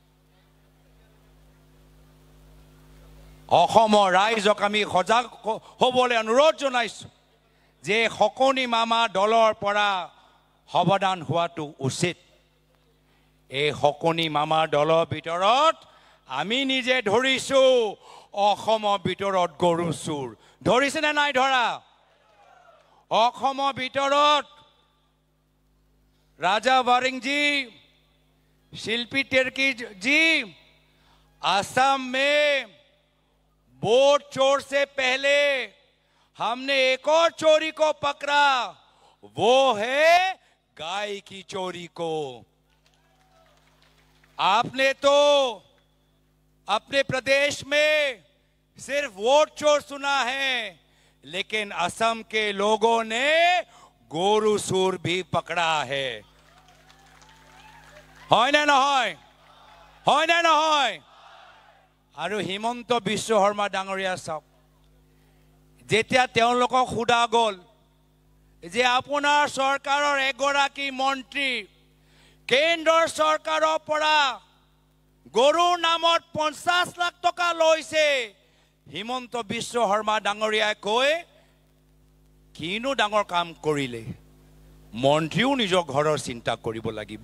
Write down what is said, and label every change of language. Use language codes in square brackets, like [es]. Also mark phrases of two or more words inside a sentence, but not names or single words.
[as] অসমৰ ৰাইজক আমি সজাগ হ'বলৈ অনুৰোধ জনাইছো যে হকনি মামা দলৰ পৰা সাৱধান হোৱাটো উচিত এই হকনি মামা দলৰ ভিতৰত আমি নিজে ধৰিছো অসমৰ ভিতৰত গৰু চুৰ ধৰিছে নে নাই ধৰা অসমৰ ভিতৰত [hi] राजा वारिंग जी शिल्पी तिर्की जी असम में वोट चोर से पहले हमने एक और चोरी को पकड़ा, वो है गाय की चोरी को। आपने तो अपने प्रदेश में सिर्फ वोट चोर सुना है, लेकिन असम के लोगों ने [as] গৰু চোৰ [hi] भी पकड़ा है। [as] হয় না নহয়? হয় না নহয়? আৰু হিমন্ত বিশ্ব শৰ্মা ডাঙৰীয়া চাওক, যেতিয়া তেওঁলোকক সোধা গ'ল যে আপোনাৰ চৰকাৰৰ এগৰাকী মন্ত্ৰী কেন্দ্ৰৰ চৰকাৰৰ পৰা গৰুৰ নামত 50 লাখ টকা লৈছে, হিমন্ত বিশ্ব শৰ্মা ডাঙৰীয়াই কয় কিনো ডাঙৰ কাম কৰিলে, মন্ত্ৰীও নিজৰ ঘৰৰ চিন্তা কৰিব লাগিব।